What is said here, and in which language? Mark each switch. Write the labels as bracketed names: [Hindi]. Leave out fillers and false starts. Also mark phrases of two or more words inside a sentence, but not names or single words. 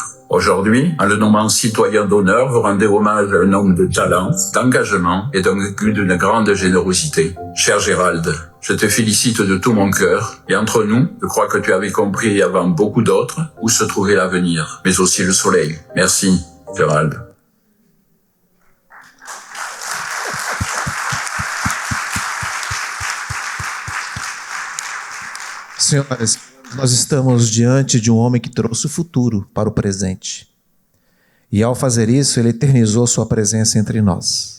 [French] Aujourd'hui, en le nommant citoyen d'honneur, vous rendez hommage à un homme de talent, d'engagement et d'une grande générosité. Cher Gérald, je te félicite de tout mon cœur, et entre nous, je crois que tu avais compris avant beaucoup d'autres où se trouvait l'avenir, mais aussi le soleil. Merci, Gérald. [Portuguese] Senhoras, nós estamos diante de um homem que trouxe o futuro para o presente. E ao fazer isso, ele eternizou sua presença entre nós.